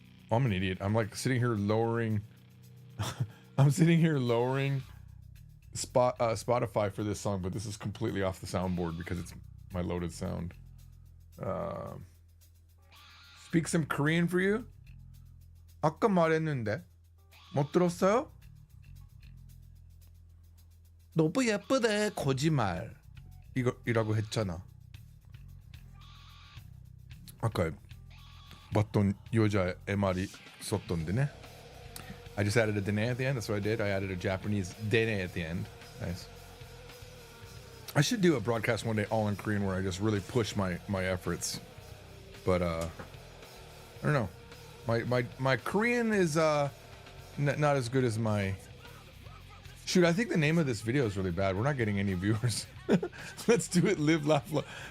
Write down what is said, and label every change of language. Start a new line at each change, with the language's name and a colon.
English: I'm an idiot. I'm like sitting here lowering. I'm sitting here lowering Spotify for this song, but this is completely off the soundboard because it's my loaded sound. Speak some Korean for you?
Korean: 아까 말했는데 못 들었어요? 너무 예쁘대. 거짓말. 이라고 했잖아. 아까 봤던 여자 말이 썼던데네.
English: I just added a dene at the end. That's what I did. I added a Japanese dene at the end. Nice. I should do a broadcast one day all in Korean where I just really push my efforts. But I don't know. My Korean is not as good as my. Shoot, I think the name of this video is really bad. We're not getting any viewers. Let's do it. Live, laugh, love.